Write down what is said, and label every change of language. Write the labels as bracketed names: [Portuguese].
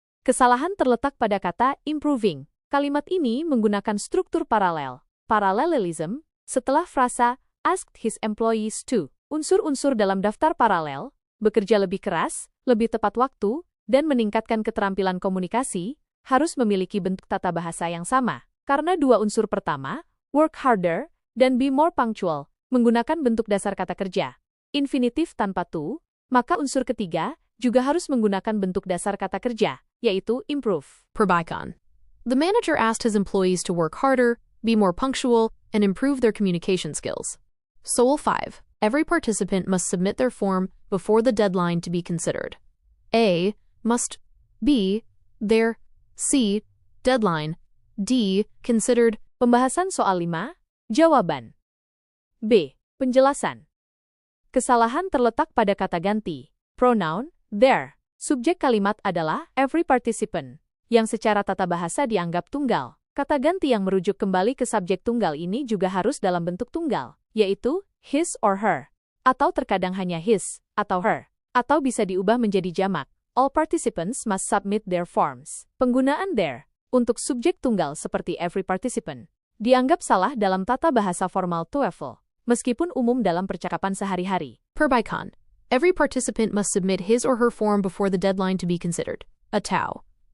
[Indonesian] Kesalahan terletak pada kata improving. Kalimat ini menggunakan struktur paralel. [English] Parallelism, [Indonesian] setelah frasa [English] asked his employees to. [Indonesian] Unsur-unsur dalam daftar paralel, bekerja lebih keras, lebih tepat waktu, dan meningkatkan keterampilan komunikasi, harus memiliki bentuk tata bahasa yang sama. Karena dua unsur pertama, [English] work harder, [Indonesian] dan [English] be more punctual, [Indonesian] menggunakan bentuk dasar kata kerja, infinitif tanpa to, maka unsur ketiga juga harus menggunakan bentuk dasar kata kerja, yaitu improve. Perbaikan. [English] The manager asked his employees to work harder, be more punctual, and improve their communication skills. [Indonesian] Soul 5. [English] Every participant must submit their form before the deadline to be considered. A. Must. B. Their. C. Deadline. D. Considered. [Indonesian] Pembahasan soal 5. Jawaban. B. Penjelasan. Kesalahan terletak pada kata ganti, pronoun, their. Subjek kalimat adalah [English] every participant, [Indonesian] yang secara tata bahasa dianggap tunggal. Kata ganti yang merujuk kembali ke subjek tunggal ini juga harus dalam bentuk tunggal, yaitu [English] his or her, [Indonesian] atau terkadang hanya his, atau her, atau bisa diubah menjadi jamak. [English] All participants must submit their forms. [Indonesian] Penggunaan their untuk subjek tunggal seperti [English] every participant [Indonesian] dianggap salah dalam tata bahasa formal TOEFL, meskipun umum dalam percakapan sehari-hari. Perbaikan. [English] Every participant must submit his or her form before the deadline to be considered. [Indonesian] Atau.